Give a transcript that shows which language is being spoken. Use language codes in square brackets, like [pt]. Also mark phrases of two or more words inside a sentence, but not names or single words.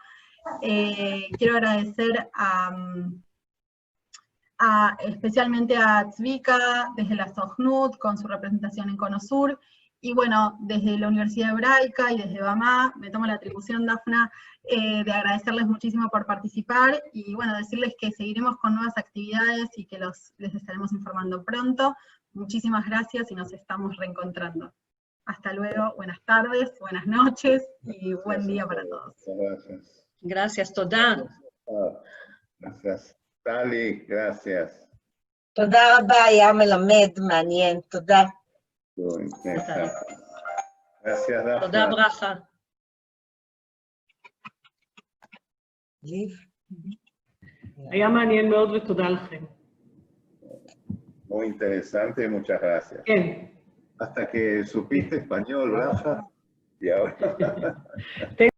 [es] Quiero agradecer especialmente a Zvika desde la Sojnut con su representación en Cono Sur, y bueno, desde la Universidad Hebraica y desde BAMA, me tomo la atribución, Dafna, de agradecerles muchísimo por participar, y bueno, decirles que seguiremos con nuevas actividades y que les estaremos informando pronto. Muchísimas gracias y nos estamos reencontrando. Hasta luego, buenas tardes, buenas noches y buen día para todos. Gracias. Gracias, Todá. Gracias. Tali, gracias. [he] תודה רבה, היה מלמד, מעניין, תודה. [es] Gracias, Dafna. [he] תודה, ברכה. היה מעניין מאוד ותודה לכם. [es] Muy interesante, muchas gracias. [he] כן. [es] Hasta que supiste español, Rafa, y ahora...